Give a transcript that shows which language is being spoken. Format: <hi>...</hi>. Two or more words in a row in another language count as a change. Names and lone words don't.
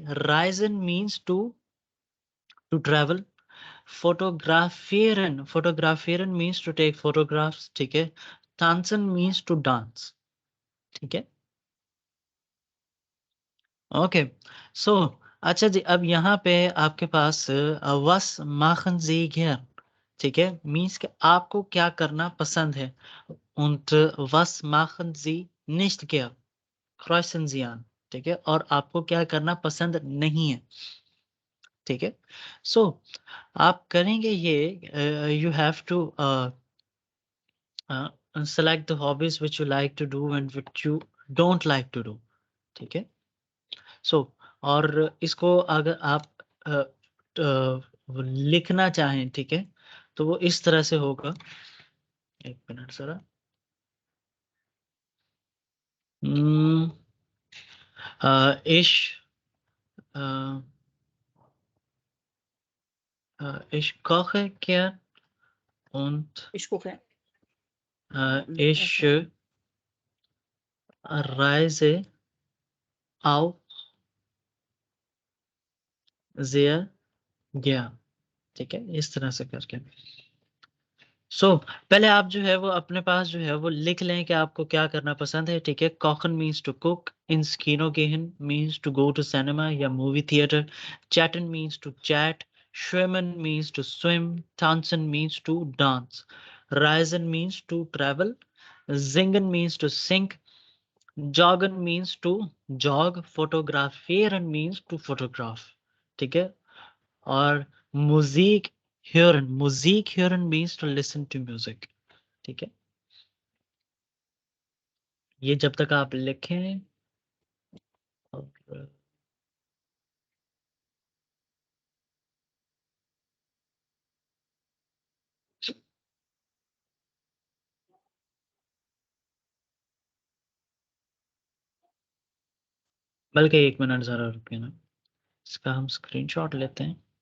<en>Reisen means to travel, fotografieren means to take photographs,</en> <hi>ठीक है?</hi> <en>tanzen means to dance,</en> <hi>ठीक है?</hi> <en>okay, so</en> <hi>अच्छा जी, अब यहाँ पे आपके पास</hi> <de>was machen Sie gern,</de> <hi>ठीक है? मीन्स कि आपको क्या करना पसंद है।</hi> <de>und was machen Sie nicht gern? kreuzen Sie an,</de> <hi>ठीक है? और आपको क्या करना पसंद नहीं है, ठीक है?</hi> <en>सो</en> <hi>आप करेंगे ये</hi> <en>you have to select the hobbies which you like to do and which you don't like to do,</en> <hi>ठीक है? सो और इसको अगर आप अ, वो लिखना चाहें, ठीक है? तो वो इस तरह से होगा। 1 मिनट ज़रा। उम,</hi> <de>ich äh, ich koche gern und</de> <hi>इसको क्या</hi> <de>ich</de> <hi>ऐसे</hi> <de>reise auch sehr gern,</de> <hi>ठीक है? इस तरह से करके। सो पहले आप जो है वो अपने पास जो है वो लिख लें कि आपको क्या करना पसंद है, ठीक है?</hi> <en>kochen means to cook,</en> <de>ins Kino gehen</de> <en>means to go to cinema या movie theater, chatten means to chat, schwimmen means to swim, tanzen means to dance, reisen means to travel, singen means to sing, joggen means to jog, fotografieren means to photograph,</en> <hi>ठीक है?</hi> <en>और</en> <de>Musik hören</de> <en>means to listen to music,</en> <hi>ठीक है? ये जब तक आप लिखें और बल्कि 1 मिनट ज़रा रुकिए ना, इसका हम स्क्रीनशॉट लेते हैं।</hi>